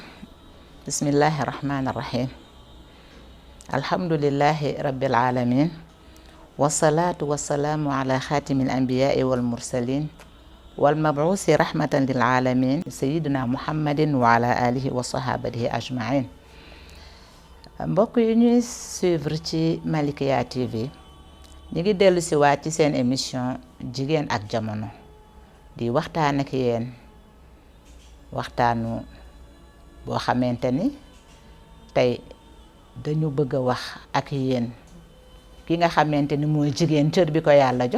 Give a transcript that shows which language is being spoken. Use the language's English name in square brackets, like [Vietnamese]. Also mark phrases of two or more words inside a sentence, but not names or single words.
[Arabic] بسم الله الرحمن الرحيم. الحمد لله رب العالمين، والصلاة والسلام على خاتم الأنبياء والمرسلين والمبعوث رحمة للعالمين سيدنا محمد وعلى آله وصحابته أجمعين. [Wolof] mbokk yi ñuy suivre ci Malikia TV ñi ngi dellu si waat ci seen émission jigéen ak jamono di waxtaan ak yéen waxtaanu boo xamante ni tey dañu bëgg a wax ak yéen ki nga xamante ni mooy jigéen cër bi ko yàlla jox.